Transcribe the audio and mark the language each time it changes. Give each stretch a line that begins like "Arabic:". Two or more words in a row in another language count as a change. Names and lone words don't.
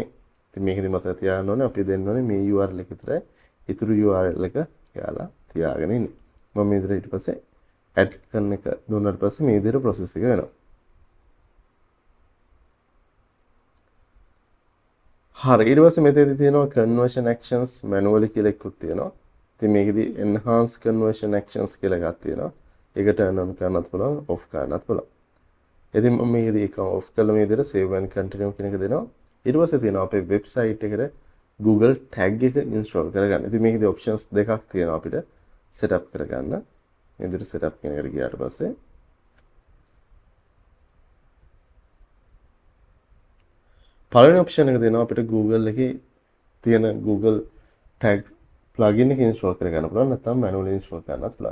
Sinhala: ඉතින් මේකෙදි මතක තියාගන්න ඕනේ අපි දෙන්න ඕනේ මේ URL එක විතරයි. ඊටු URL එක යාලා තියාගෙන ඉන්න. මම මේ විදිහට ඊට පස්සේ add කරන එක දුන්නාට පස්සේ මේ විදිහට process එක වෙනවා. හරි. ඊට පස්සේ මෙතනදී තියෙනවා
English: conversion actions manually
Sinhala: කියලා එකක් තියෙනවා. ඉතින් මේකෙදි
English: enhance conversion actions
Sinhala: කියලා එකක් තියෙනවා. ඒක
English: turn on
Sinhala: කරන්නත් පුළුවන්, off කරන්නත් පුළුවන්. ඉතින් මම මේකදී ඒක off කළා මේ විදිහට
English: save and continue
Sinhala: කියන එක දෙනවා. ඊට පස්සේ තියෙනවා අපේ website එකට Google tag එක install කරගන්න. ඉතින් මේකදී options දෙකක් තියෙනවා අපිට setup කරගන්න. මේ විදිහට setup කියන එකට ගියාට පස්සේ පළවෙනි option එක දෙනවා අපිට Google එකේ තියෙන Google tag plugin එක install කරගන්න පුළුවන් නැත්නම්
English: manually install
Sinhala: කරන්නත් පුළුවන්.